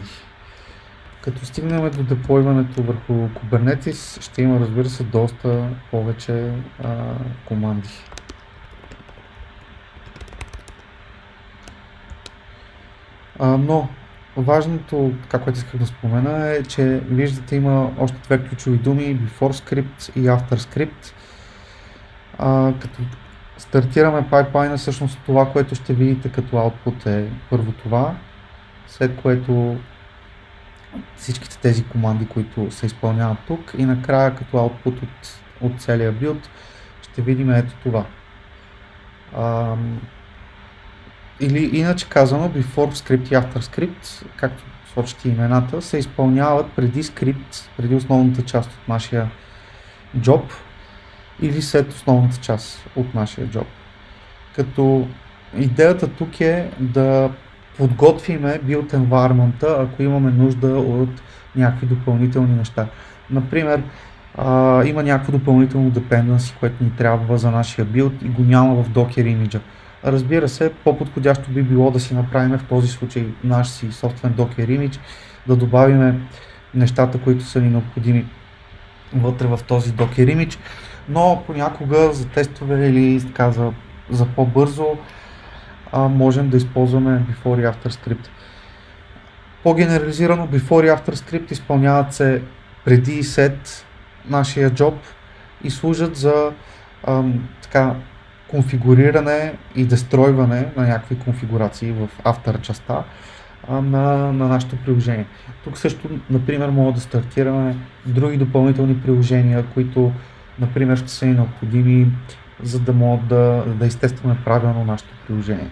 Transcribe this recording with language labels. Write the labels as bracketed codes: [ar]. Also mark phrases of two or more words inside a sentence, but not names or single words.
[bg] Като стигнем до деплойването върху Kubernetes, ще има, разбира се, доста повече команди. Но важното, което исках да спомена, е, че виждате, има още две ключови думи, [en] before script и after script. [bg] Като стартираме пайплайна, всъщност това, което ще видите като output е първо това, след което всичките тези команди, които се изпълняват тук, и накрая като output от целия билд ще видим ето това. Или иначе казано, [en] before script и after script, [bg] както сочите имената, се изпълняват преди скрипт, преди основната част от нашия job, или след основната част от нашия job. Като идеята тук е да подготвиме [en] build environment- [bg] а, ако имаме нужда от някакви допълнителни неща. Например, има някакво допълнително dependency, което ни трябва за нашия build и го няма в Docker image. Разбира се, по-подходящо би било да си направим в този случай наш си собствен Docker image, да добавим нещата, които са ни необходими вътре в този Docker image, но понякога за тестове или така, за по-бързо можем да използваме before и [en] after script. [bg] По-генерализирано, before и [en] after script [bg] изпълняват се преди и след нашия job и служат за конфигуриране и дестройване на някакви конфигурации в after частта на нашето приложение. Тук също, например, може да стартираме други допълнителни приложения, които, например, ще са ни необходими, за да могат да изтестваме правилно нашето приложение.